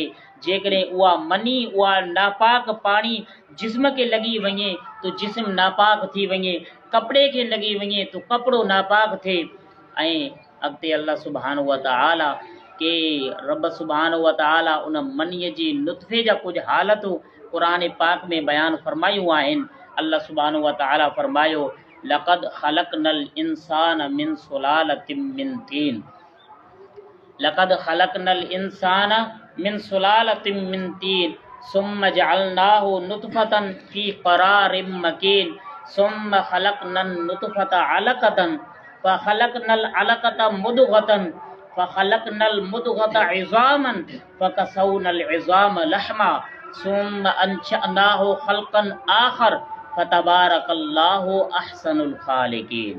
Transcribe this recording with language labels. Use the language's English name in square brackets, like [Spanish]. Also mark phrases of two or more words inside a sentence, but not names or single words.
[Sindhi] जेकॾहिं उहा मनी उहा नापाक पाणी जिस्म खे लॻी वञे तो जिस्म नापाक थी वञे, कपिड़े खे लॻी वञे तो कपिड़ो नापाक थिए। ऐं अॻिते अल्लाह सुभाणे व ताला के रब सुभाणे व ताला उन मनीअ जी नुतफ़े जा कुझु हालतूं क़ुरान पाक में बयानु फरमायूं आहिनि। अल्लाह सुभाणे व ताला फरमायो [Arabic] لقد خلقنا الإنسان من سلالة من طين، لقد خلقنا الإنسان من سلالة من طين ثم جعلناه نطفة في قرار مكين ثم خلقنا النطفة علقة فخلقنا العلقة مضغة فخلقنا المضغة عظاما فكسونا العظام لحما ثم أنشأناه خلقا آخر فتبارك الله أحسن الخالقين.